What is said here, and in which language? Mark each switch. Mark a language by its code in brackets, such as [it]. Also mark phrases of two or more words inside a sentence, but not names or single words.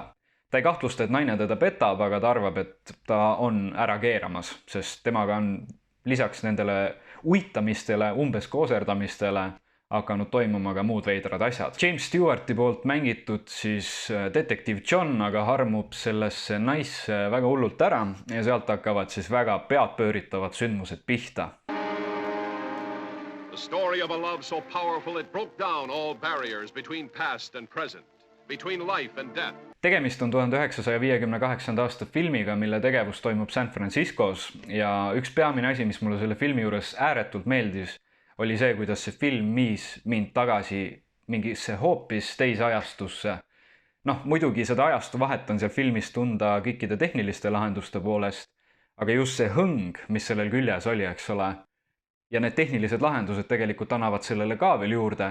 [et] Ta ei kahtlusta, et naine teda petab, aga ta arvab, et ta on ära keeramas, sest temaga on lisaks nendele uitamistele, umbes kooserdamistele hakanud toimuma ka muud veidrad asjad. James Stewarti poolt mängitud siis detektiiv John aga harmub sellesse naisse väga hullult ära ja sealt hakkavad siis väga peadpööritavad sündmused pihta. [en] The story of a love so powerful it broke down all barriers between past and present, between life and death. [et] Tegemist on 1958. aasta filmiga, mille tegevus toimub San Franciscos ja üks peamine asi, mis mulle selle filmi juures ääretult meeldis, oli see, kuidas see film viis mind tagasi mingisse hoopis teise ajastusse. Muidugi seda ajastu vahet on seal filmis tunda kõikide tehniliste lahenduste poolest, aga just see hõng, mis sellel küljes oli, eks ole, ja need tehnilised lahendused tegelikult annavad sellele ka veel juurde.